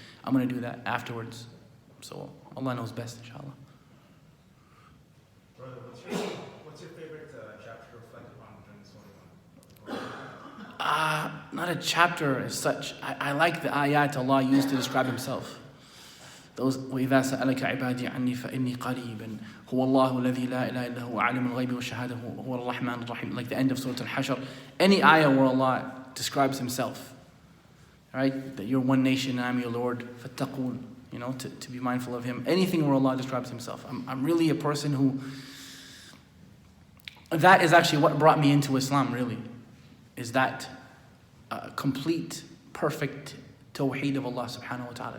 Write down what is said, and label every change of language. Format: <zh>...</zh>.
<en>I'm going to do that afterwards. So Allah knows best, inshallah. Brother, what's your favorite chapter reflected on during this one? Not a chapter as such. I like the ayat Allah used to describe Himself. Those</en> <ar>وَإِذَا سَأَلَكَ عِبَادِي عَنِّي فَإِنِّي قَرِيبٌ هُوَ اللَّهُ الَّذِي لَا إِلَهَ إِلَّا هُوَ عَالِمُ الْغَيْبِ وَالشَّهَادَةِ هُوَ الرَّحْمَنُ الرَّحِيمُ.</ar> <en>Like the end of Surah Al-Hashr. Any ayah where Allah describes Himself. right? That you're one nation and I'm your Lord.</en> <ar>فَاتَّقُونَ.</ar> <en>To be mindful of Him. Anything where Allah describes Himself. I'm really a person who... That is actually what brought me into Islam, really. Is that complete, perfect tawheed of Allah subhanahu wa ta'ala.</en>